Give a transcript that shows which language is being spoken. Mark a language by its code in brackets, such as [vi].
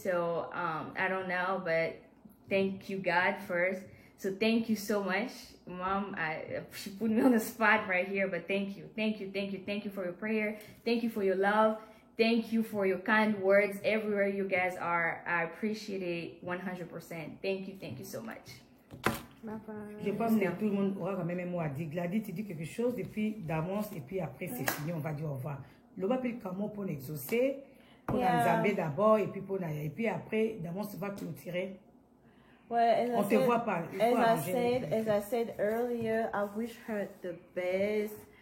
[en] So I don't know, but thank you, God, first. So thank you so much, Mom. She put me on the spot right here, but thank you for your prayer. Thank you for your love. Thank you for your kind words everywhere you guys are. I appreciate it 100%. Thank you so much. [fr] Je pense que tout le monde aura quand même un mot à dire. Gladys, tu dis quelque chose, et puis Damos, et puis après c'est fini, on va dire au revoir. Le va plus comment pour exaucer, pour Nzambe d'abord, et puis pour Naya. Et puis après, Damos va clôturer. [en] Well, [fr] on te voit pas. [en] As I said earlier, I wish her the best.